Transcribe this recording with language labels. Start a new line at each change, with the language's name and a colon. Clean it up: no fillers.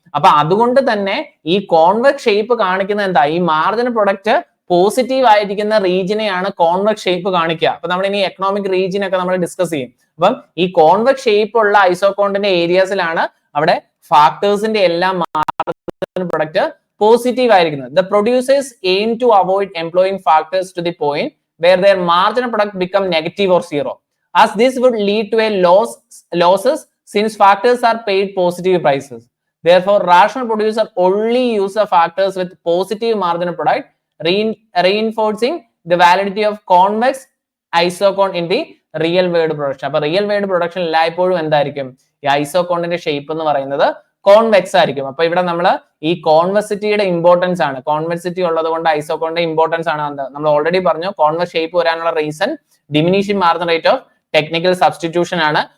Malayalam: അപ്പൊ അതുകൊണ്ട് തന്നെ ഈ കോൺവെക്സ് ഷേപ്പ് കാണിക്കുന്നത് എന്താ, ഈ മാർജിൻ പ്രൊഡക്റ്റ് പോസിറ്റീവ് ആയിരിക്കുന്ന റീജിയനെയാണ് കോൺവെക്സ് ഷേപ്പ് കാണിക്കുക. അപ്പൊ നമ്മൾ ഇനി എക്കണോമിക് റീജിയൻ ഒക്കെ നമ്മൾ ഡിസ്കസ് ചെയ്യും. അപ്പം ഈ കോൺവെക്സ് ഷേപ്പ് ഉള്ള ഐസോകോണിന്റെ ഏരിയാസിലാണ് അവിടെ ഫാക്ടേഴ്സിന്റെ എല്ലാം മാർജിൻ പ്രൊഡക്റ്റ് പോസിറ്റീവ് ആയിരിക്കുന്നത്.
English: The producers aim to avoid employing factors to the point where their marginal product become negative or zero, as this would lead to a losses since factors are paid positive prices. Therefore, rational producer only use the factors with positive marginal product, reinforcing the validity of convex isocone in the real world production.
Malayalam: അപ്പോൾ real world production എല്ലായ്പ്പോഴും എന്തായിരിക്കും, ഈ ഐസോകോണിന്റെ shape എന്ന് പറയുന്നത് convex ആയിരിക്കും. അപ്പൊ ഇവിടെ നമ്മൾ ഈ കോൺവെക്സിറ്റിയുടെ ഇമ്പോർട്ടൻസ് ആണ്, കോൺവെക്സിറ്റി ഉള്ളത് കൊണ്ട് ഐസോകോണിന്റെ ഇമ്പോർട്ടൻസ് ആണ് നമ്മൾ ഓൾറെഡി പറഞ്ഞു. കോൺവെക്സ് ഷേപ്പ് വരാനുള്ള reason diminishing margin rate of technical substitution ആണ്.